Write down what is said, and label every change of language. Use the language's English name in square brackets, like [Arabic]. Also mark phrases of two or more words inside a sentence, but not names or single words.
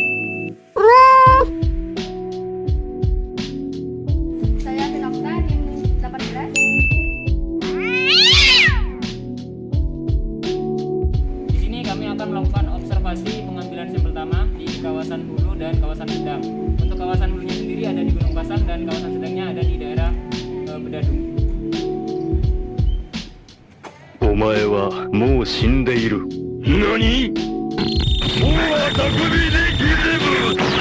[Indonesian] Saya Finokta NIM 18. Di sini kami akan melakukan observasi pengambilan sampel tanah di kawasan hulu dan kawasan sedang. Untuk kawasan hulunya sendiri ada di Gunung Pasang dan kawasan sedangnya ada di daerah Bedadung. [Japanese] お前はもう死んでいる。何？もうは匠でギレブ。